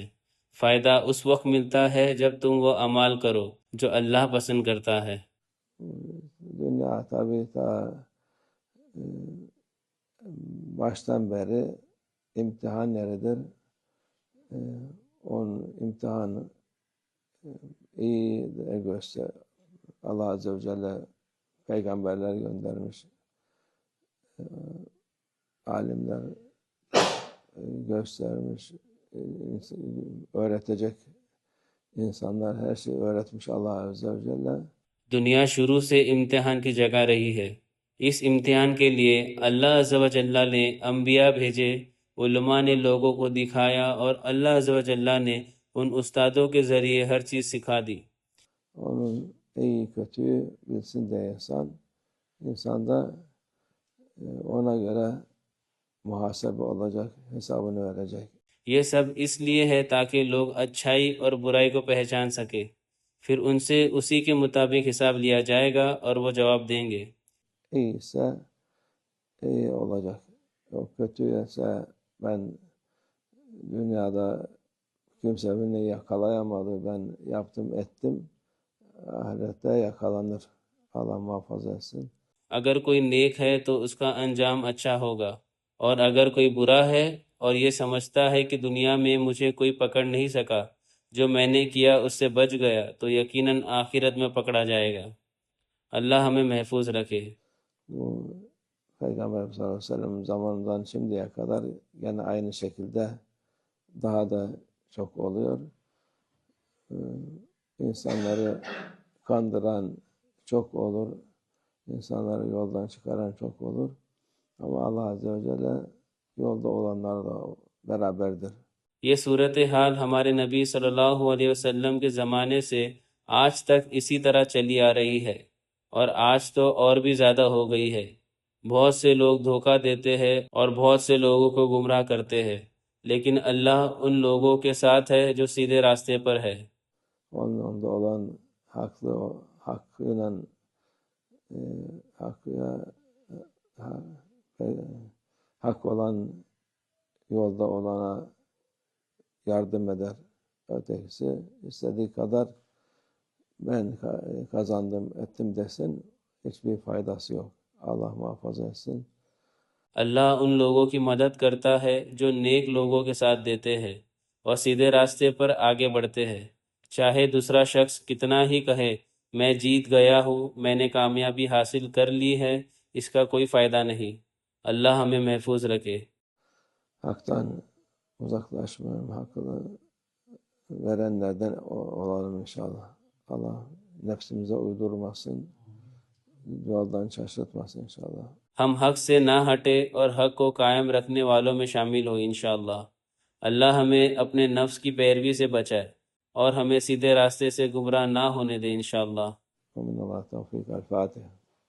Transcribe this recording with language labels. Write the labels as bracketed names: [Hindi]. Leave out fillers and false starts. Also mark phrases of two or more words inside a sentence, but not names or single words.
[Hindi] फायदा उस वक्त मिलता है जब तुम वो अमाल करो जो अल्लाह पसंद करता है। [Turkish] Dünya tabii ta e, baştan beri imtihan yeridir. E, onun imtihanı iyi de göster. [Arabic] الله عز وجل [Turkish] peygamberler göndermiş. E, alimler göstermiş. E, öğretecek insanlar her şeyi öğretmiş [Arabic] الله عز وجل. [Hindi] दुनिया शुरू से इम्तिहान की जगह रही है। इस इम्तिहान के लिए [Arabic] الله عز وجل [Hindi] ने अम्बिया भेजे, उलमा ने लोगों को दिखाया और [Arabic] الله عز وجل [Hindi] ने उन उस्तादों के ज़रिए हर चीज़ सिखा दी। [Turkish] Onun iyi kötüyü bilsin diye insan da ona göre muhasebe olacak, hesabını verecek. [Hindi] ये सब इसलिए है ताकि लोग अच्छाई और बुराई को पहचान सके, फिर उनसे उसी के मुताबिक हिसाब लिया जाएगा और वो जवाब देंगे। [Turkish] İyiyse iyi olacak. O kötüyse ben dünyada kimse beni yakalayamadı, ben yaptım ettim. Ahirette yakalanır. Allah muhafaza etsin. [Hindi] अगर कोई नेक है तो उसका अंजाम अच्छा होगा, और अगर कोई बुरा है और ये समझता है कि दुनिया में मुझे कोई पकड़ नहीं सका, जो मैंने किया उससे बच गया, तो यकीनन आखिरत में पकड़ा जाएगा। अल्लाह हमें महफूज रखे। [Turkish] Bu Peygamber [Arabic] صلى الله عليه وسلم [Turkish] zamanından şimdiye kadar gene aynı şekilde daha da çok oluyor. İnsanları kandıran çok olur. İnsanları yoldan çıkaran çok olur. Ama [Arabic] الله عز وجل [Turkish] yolda olanlarla beraberdir. [Hindi] ये सूरत हाल हमारे नबी [Arabic] صلى الله عليه وسلم [Hindi] के ज़माने से आज तक इसी तरह चली आ रही है, और आज तो और भी ज़्यादा हो गई है। बहुत से लोग धोखा देते हैं और बहुत से लोगों को गुमराह करते हैं, लेकिन अल्लाह उन लोगों के साथ है जो सीधे रास्ते पर है। [Turkish] Onun da olan hakkıyla e, hakkıya ha- e, hak olan yolda olana yardım eder. Ötekisi istediği kadar ben kazandım ettim desin hiçbir faydası yok. Allah muhafaza etsin. [Hindi] अल्लाह उन लोगों की मदद करता है जो नेक लोगों के साथ देते हैं और सीधे रास्ते पर आगे बढ़ते हैं। चाहे दूसरा शख्स कितना ही कहे मैं जीत गया हूँ, मैंने कामयाबी हासिल कर ली है, इसका कोई फ़ायदा नहीं। अल्लाह हमें महफूज रखे। [Turkish] Haktan uzaklaşmayalım, hakkını verenlerden olalım inşallah. Allah nefsimize uydurmasın, yoldan şaşırtmasın inşallah. [Hindi] हम हक से ना हटे और हक को कायम रखने वालों में शामिल हो इंशाअल्लाह। अल्लाह हमें अपने नफ्स की पैरवी से बचाए और हमें सीधे रास्ते से गुमराह ना होने दे इंशाअल्लाह। [Turkish] Amin Allah tevfik. El Fatiha.